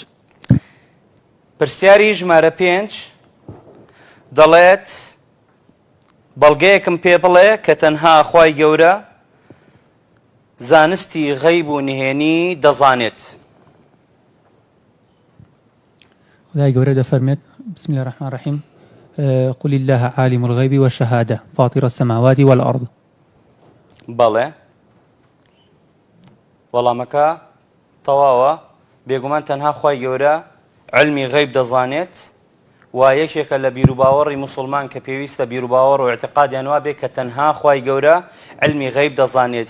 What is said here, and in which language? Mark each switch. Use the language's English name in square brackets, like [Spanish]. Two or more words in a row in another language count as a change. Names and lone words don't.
[Central Kurdish] پرسیاری ژمارە 5 دەڵێت بەڵگەیەکم پێ بڵێ کە تەنها خوای گەورە زانستی غەیب و نهێنی دەزانێت. خدای گەورە دەفەرمێت [Arabic] بسم الله الرحمن الرحيم قل الله عالم الغيب والشهادة فاطر السماوات والأرض. [Central Kurdish] بەڵێ وەڵامەکە تەواوە. بێگومان تەنها خوای گەورە علمی غەیب دەزانێت و یەکێکە لە بیر و باوەڕی موسڵمان کە پێویستە بیر و باوەڕ و اعتقادیان وا بێت کە تەنها خوای گەورە علمی غەیب دەزانێت.